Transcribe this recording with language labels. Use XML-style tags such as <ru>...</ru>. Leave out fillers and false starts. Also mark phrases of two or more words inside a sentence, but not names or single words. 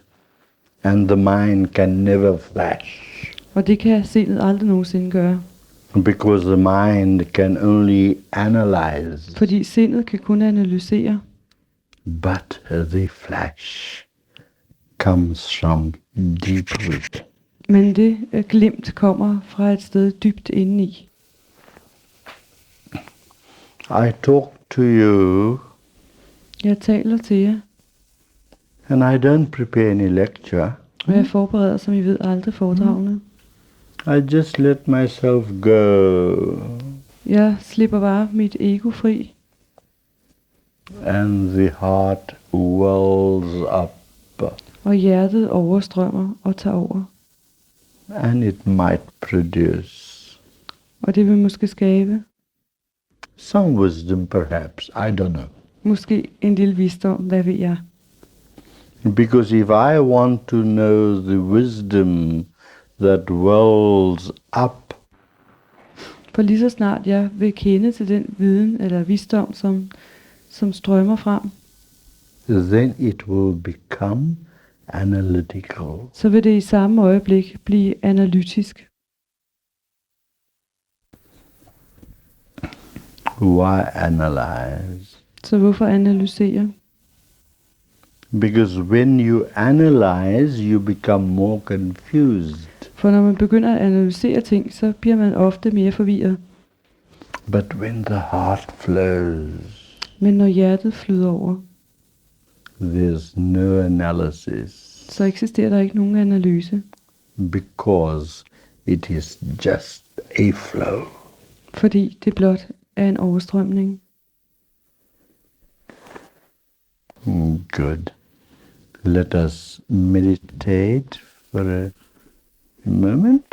<en>And the mind can never flash.</en> <da>Og det kan sindet aldrig nogensinde gøre.</da> <en>Because the mind can only analyze,</en> <da>Fordi sindet kan kun analysere,</da> <en>but the flash comes from deep root.</en> <da>men det glimt kommer fra et sted dybt indeni.</da> <en>I talk to you,</en> <da>Jeg taler til jer,</da> <en>and I don't prepare any lecture.</en> <da>og jeg forbereder, som I ved, aldrig foredragene.</da> <en>I just let myself go,</en> <da>Jeg slipper bare mit ego fri,</da> <en>and the heart wells up,</en> <da>og hjertet overstrømmer og tager over.</da> <en>and it might produce</en> <da>Og det vil måske skabe,</da> <en>some wisdom, perhaps. I don't know.</en> <da>måske en lille visdom, hvad ved jeg.</da> <en>Because if I want to know the wisdom that wells up,</en> <da>For lige så snart jeg vil kende til den viden eller visdom, som strømmer frem,</da> <en>then it will become analytical.</en> <da>så vil det i samme øjeblik blive analytisk.</da> <en>Why analyze?</en> <da>Så hvorfor analysere?</da> <en>Because when you analyze, you become more confused.</en> <da>For når man begynder at analysere ting, så bliver man ofte mere forvirret.</da> <en>But when the heart flows,</en> <da>Men når hjertet flyder over,</da> <en>there's no analysis,</en> <da>så eksisterer der ikke nogen analyse.</da> <en>because it is just a flow.</en> <da>Fordi det blot er en overstrømning.</da> <en>Good. Let us meditate for a moment.</en>